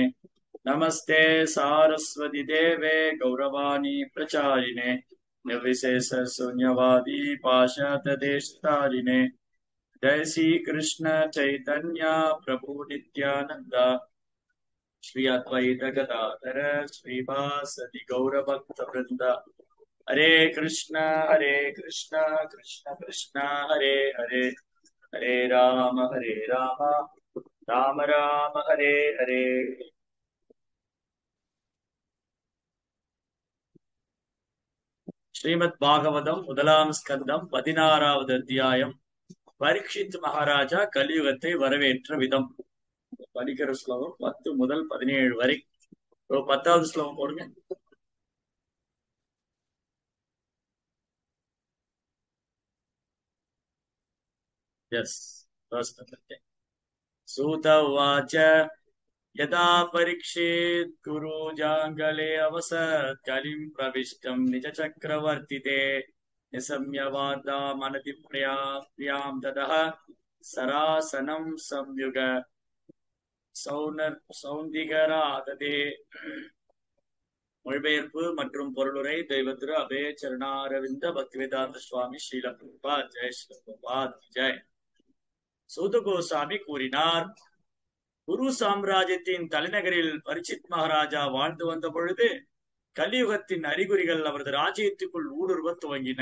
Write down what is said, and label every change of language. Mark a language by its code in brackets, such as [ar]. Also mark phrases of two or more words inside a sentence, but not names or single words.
[sa] नमस्ते सारस्वती देवे गौरवाणी प्रचारिणे निर्विशेष शून्यवादी पाशातदेशतारिणे। जय श्री कृष्ण चैतन्य प्रभु नित्यानंद श्री अद्वैत गदाधर श्रीवासदि गौर भक्त वृंद। हरे कृष्ण कृष्ण कृष्ण हरे हरे, हरे राम राम राम हरे हरे। [ta] ஸ்ரீமத் பாகவதம் முதலாம் ஸ்கந்தம் 16வது அத்தியாயம். பரீட்சித் மகாராஜா கலியுகத்தை வரவேற்ற விதம். படிக்கிற ஸ்லோகம் 10 முதல் 17 வரை. 10வது ஸ்லோகம் போடுங்க. எஸ், [sa] सूत उवाच यदा परीक्षेत् गुरुजाङ्गले अवसत् कलिं प्रविष्टं निजचक्रवर्तिते निशम्य वार्तामनतिप्रियां ततः सरासनं संयुग சௌந்திகராததே. [ta] மொழிபெயர்ப்பு மற்றும் பொருளுரை தெய்வ திரு அபய சரணாரவிந்த பக்திவேதாந்த சுவாமி ஸ்ரீல பிரபுபாத். ஜெய் ஸ்ரீல பிரபுபாத் ஜெய். சூத கோசாமி கூறினார், குரு சாம்ராஜ்யத்தின் தலைநகரில் பரீட்சித் மகாராஜா வாழ்ந்து வந்த பொழுது கலியுகத்தின் அறிகுறிகள் அவரது ராஜ்யத்துக்குள் ஊடுருவ துவங்கின.